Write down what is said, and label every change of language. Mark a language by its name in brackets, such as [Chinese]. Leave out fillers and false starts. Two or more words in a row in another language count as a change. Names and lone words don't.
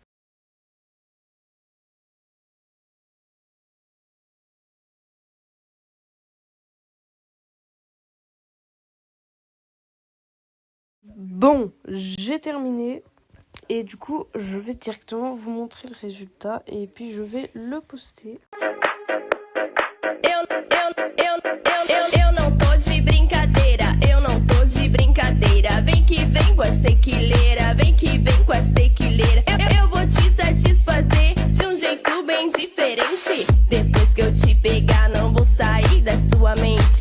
[French] Bon, j'ai terminé. Et du coup, je vais directement vous montrer le résultat et puis je vais le poster. [Portuguese] Eu não tô de brincadeira, eu não tô de brincadeira. Vem que vem com essa tequileira, vem que vem com essa tequileira. Eu vou te satisfazer de um jeito bem diferente. Depois que eu te pegar, não vou sair da sua mente.